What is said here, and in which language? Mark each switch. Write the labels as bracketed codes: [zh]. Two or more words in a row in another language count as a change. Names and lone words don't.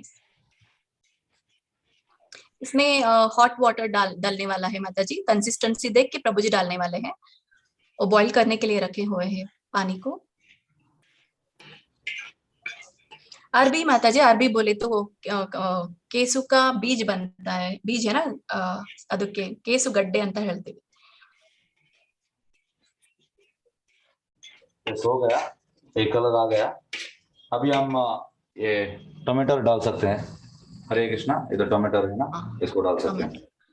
[hi] इसमें [en] hot water [hi] डालने वाला है माता जी, कंसिस्टेंसी देख के प्रभु जी डालने वाले हैं, और बॉईल करने के लिए रखे हुए हैं पानी को। अरबी माता जी, अरबी बोले तो वो केसु का बीज बनता है, बीज है ना, [kn] ಅದಕ್ಕೆ ಕೇಸು ಗಡ್ಡೆ ಅಂತ ಹೇಳ್ತೀವಿ। [hi] हो गया, एक कलर आ गया। अभी हम ये टमाटर डाल सकते हैं। हरे कृष्णा, इधर टमाटर है ना, इसको डाल सकते हैं।